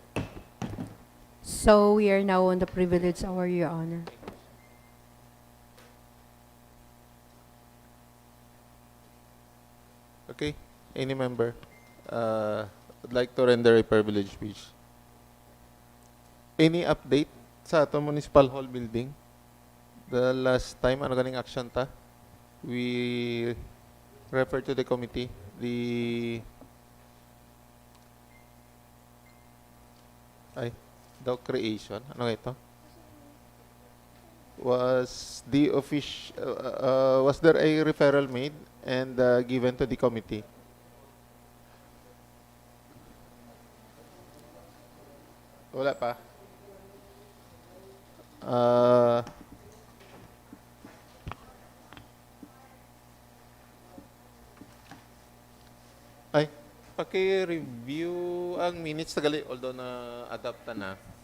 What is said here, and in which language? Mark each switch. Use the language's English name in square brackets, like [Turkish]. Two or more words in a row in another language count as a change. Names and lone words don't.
[English] So we are now on the privilege hour, Your Honor. Okay, any member would like to render a privilege speech? Any update [Hiligaynon] sa ato [English] municipal hall building? The last time, [Hiligaynon] ano ganing action ta? [English] We refer to the committee, the creation, [Hiligaynon] ano nga ito? [English] Was there a referral made and given to the committee? [Hiligaynon] Wala pa. Paki-review ang minutes tagali although na adapta na.